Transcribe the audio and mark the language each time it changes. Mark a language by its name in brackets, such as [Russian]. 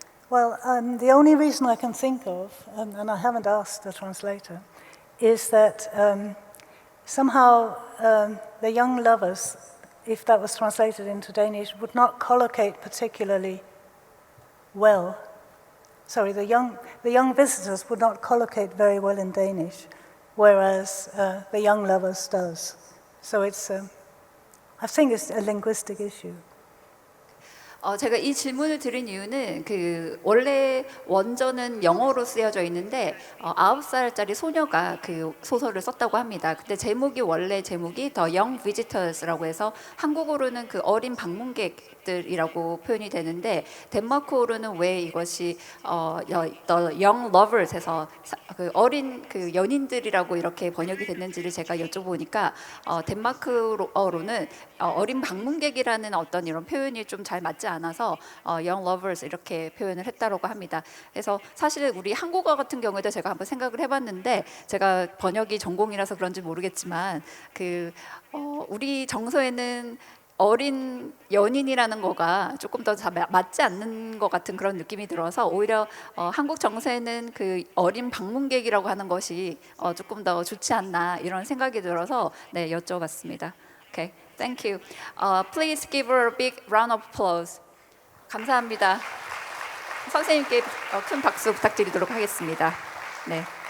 [English] Well, the only reason I can think of, and I haven't asked the translator, is that somehow The Young Lovers, if that was translated into Danish, would not collocate particularly well. Sorry, the young visitors would not collocate very well in Danish, whereas The Young Lovers does. So it's, I think it's a linguistic issue. [Korean] 제가 이 질문을 드린 이유는 그 원래 원전은 영어로 쓰여져 있는데 9살짜리 소녀가 그 소설을 썼다고 합니다. 근데 원래 제목이 The Young Visitors라고 해서 한국어로는 그 어린 방문객들이라고 표현이 되는데 덴마크어로는 왜 이것이 The Young Lovers에서 그 어린 그 연인들이라고 이렇게 번역이 됐는지를 제가 여쭤보니까 덴마크어로는 어린 방문객이라는 어떤 이런 표현이 좀 잘 맞지 않아서 young lovers 이렇게 표현을 했다고 합니다. 그래서 사실 우리 한국어 같은 경우에도 제가 한번 생각을 해봤는데 제가 번역이 전공이라서 그런지 모르겠지만 그 우리 정서에는 어린 연인이라는 거가 조금 더 맞지 않는 것 같은 그런 느낌이 들어서 오히려 한국 정서에는 그 어린 방문객이라고 하는 것이 조금 더 좋지 않나 이런 생각이 들어서 네 여쭤봤습니다. [English] Okay, thank you. Please give her a big round of applause. [Korean] 감사합니다. 선생님께 큰 박수 부탁드리도록 하겠습니다. 네.